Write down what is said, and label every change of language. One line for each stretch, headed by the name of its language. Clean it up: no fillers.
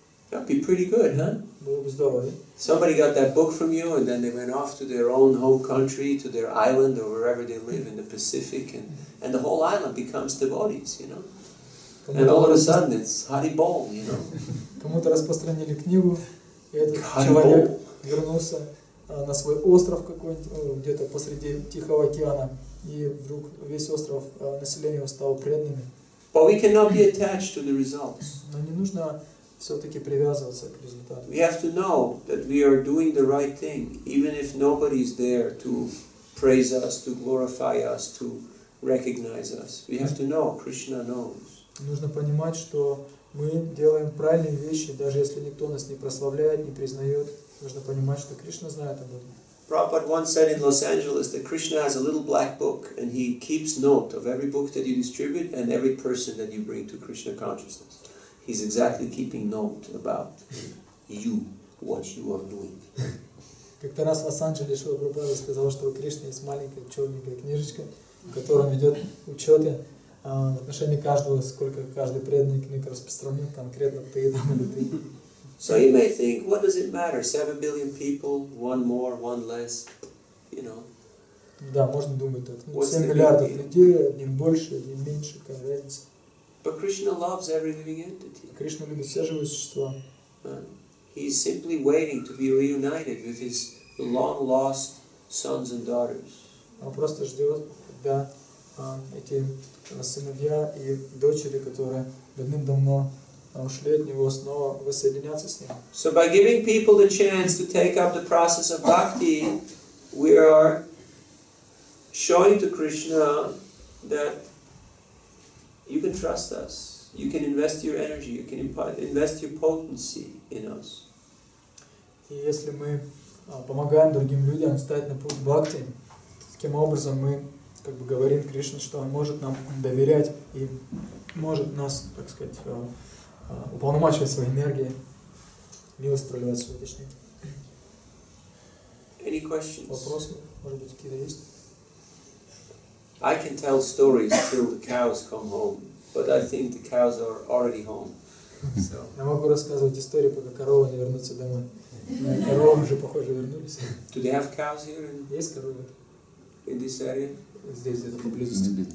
English: That'd be pretty good, huh?
Russian: Было бы здорово, да?
English: Somebody got that book from you and then they went off to their own home country, to their island or wherever they live in the Pacific, and the whole island becomes devotees, you know? And all of a sudden it's Haribol, you know?
Russian: Кому-то распространили книгу, и этот человек вернулся на свой остров какой-нибудь, где-то посреди Тихого океана, и вдруг весь остров, население стало преданными.
English: But we cannot be attached to the results.
Russian: Но не нужно все-таки привязываться к результату.
English: We have to know that we are doing the right thing, even if nobody is there to praise us, to glorify us, to recognize us. We have to know, Krishna knows.
Russian: Нужно понимать, что мы делаем правильные вещи, даже если никто нас не прославляет, не признает. Нужно понимать, что Кришна знает об этом.
English: Prabhupada once said in Los Angeles that Krishna has a little black book and he keeps note of every book that you distribute and every person that you bring to Krishna consciousness. He's exactly keeping note about you, what you are doing.
Russian: Как-то раз в Лос-Анджелесе Шрила Прабхупада сказал, что у Кришны есть маленькая черненькая книжечка, в которой он ведет учеты в отношении каждого, сколько каждый преданный книг распространил, конкретно ты там или ты.
English: So you may think, what does it matter? 7 billion people, one more, one less, you know.
Russian: Да, можно думать так. 7 миллиардов людей, одним больше, одним меньше, какая разница.
English: But Krishna loves every living entity.
Russian: Кришна любит все живые существа.
English: He's simply waiting to be reunited with his long-lost sons and daughters.
Russian: Он просто ждет, когда эти сыновья и дочери, которые давным-давно ушли от него, снова воссоединятся с ним.
English: So by giving people the chance to take up the process of bhakti, we are showing to Krishna that you can trust us, you can invest your energy, you can invest your potency in us.
Russian: И если мы помогаем другим людям встать на путь бхакти, таким образом мы как бы говорим Кришне, что он может нам доверять и может нас, так сказать, уполномачивать своей энергией, милость проливать свою, точнее.
English: Any questions?
Russian: Вопросы, может быть, какие-то есть?
English: I can tell stories till the cows come home, but I think the cows are already home. So.
Russian: Я могу рассказывать истории, пока коровы не вернутся домой. Но коровы уже, похоже, вернулись.
English: Do they have cows here
Russian: Есть коровы?
English: in this area?
Russian: Здесь где-то поблизости.